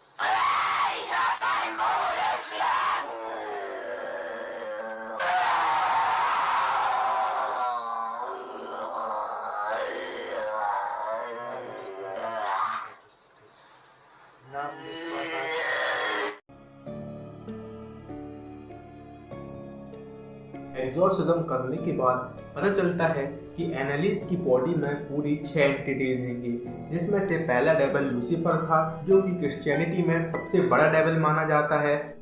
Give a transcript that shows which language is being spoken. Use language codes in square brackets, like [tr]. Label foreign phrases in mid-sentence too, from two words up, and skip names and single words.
[de] Ich hab ein Maul erschlagen. Namen des Vaters. [hi] एग्जॉर्सिज्म करने के बाद पता चलता है कि एनालिस की बॉडी में पूरी 6 एंटिटीज होंगी, जिसमें से पहला डेविल लूसीफर था, जो कि क्रिश्चियनिटी में सबसे बड़ा डेविल माना जाता है।